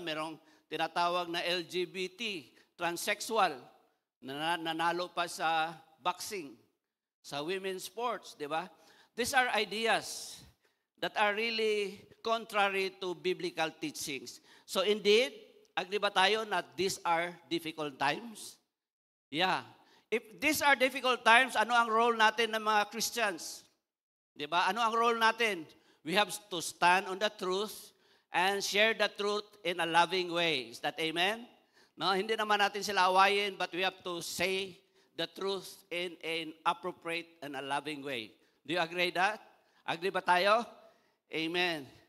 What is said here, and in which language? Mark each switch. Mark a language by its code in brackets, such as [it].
[tl] Merong tinatawag na LGBT, transsexual, nanalo pa sa boxing, sa women's sports, di ba? [en] These are ideas that are really contrary to biblical teachings. So indeed, agree [tl] ba tayo na [en] these are difficult times? Yeah. If these are difficult times, [tl] ano ang role natin ng mga [en] Christians? [tl] Di ba? Ano ang role natin? [en] We have to stand on the truth and share the truth in a loving way. Is that amen? No, [tl] hindi naman natin sila awayin, [en] but we have to say the truth in an appropriate and a loving way. Do you agree that? [tl] Agree ba tayo? [en] Amen.